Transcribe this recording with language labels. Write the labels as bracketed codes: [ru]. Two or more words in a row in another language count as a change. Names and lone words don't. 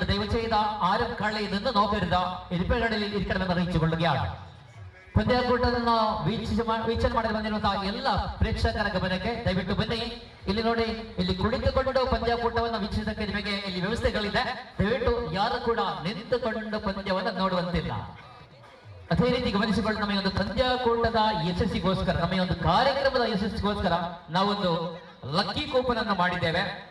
[ml] ദയവുചെയ്ത് ആരും കളി നിന്ന് നോക്കരുത്, ഇരിപ്പിടങ്ങളിൽ ഇരിക്കണമെന്ന് അറിയിച്ചു കൊള്ളുകയാണ്. [kn] ಪಂದ್ಯಾಕೂಟದ ವೀಕ್ಷಣೆ ಮಾಡಲು ಬಂದಿರುವಂತಹ ಎಲ್ಲ ಪ್ರೇಕ್ಷಕರ ಗಮನಕ್ಕೆ ದಯವಿಟ್ಟು ಬನ್ನಿ. ಇಲ್ಲಿ ನೋಡಿ, ಇಲ್ಲಿ ಕುಳಿತುಕೊಂಡು ಪಂದ್ಯಾಕೂಟವನ್ನು ವೀಕ್ಷಿಸಕ್ಕೆ ನಿಮಗೆ ಇಲ್ಲಿ ವ್ಯವಸ್ಥೆಗಳಿದೆ. ದಯವಿಟ್ಟು ಯಾರು ಕೂಡ ನಿಂತುಕೊಂಡು ಪಂದ್ಯವನ್ನು ನೋಡುವಂತಿಲ್ಲ. ಅದೇ ರೀತಿ ಗಮನಿಸಿಕೊಂಡು ನಮಗೆ ಒಂದು ಪಂದ್ಯಾಕೂಟದ ಯಶಸ್ಸಿಗೋಸ್ಕರ, ನಮಗೆ ಒಂದು ಕಾರ್ಯಕ್ರಮದ ಯಶಸ್ಸಿಗೋಸ್ಕರ ನಾವೊಂದು [en] lucky coupon [kn] ಅನ್ನು ಮಾಡಿದ್ದೇವೆ.